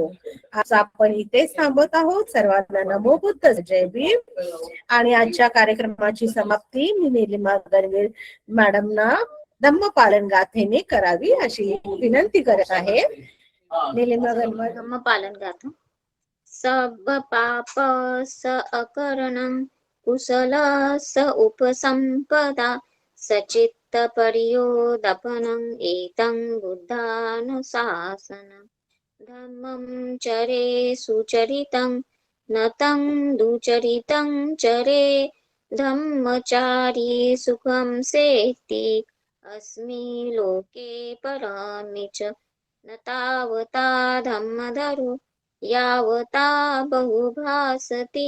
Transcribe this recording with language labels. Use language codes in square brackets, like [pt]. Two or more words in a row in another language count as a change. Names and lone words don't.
[mr] आज आपण इथेच थांबत आहोत. सर्वांना नमो बुद्ध, जय भीम. आणि आजच्या कार्यक्रमाची समाप्ती मी निलिमा गणवीर मॅडमना धम्मपालन गाथेने करावी अशी विनंती करत आहे. निलिमा गणवीर. धम्मपालन गाथा. [pi] सब पाप स अकरणं कुशल स उपसंपदा सचित्त पर्योदपनं एतं बुद्धानुशासनं. धम्मं चरे सुचरितं न तं दुचरितं चरे. धम्मचारी सुखं सेति अस्मि लोके परामि च. न तावता धम्मधरो यावता बहुभासति.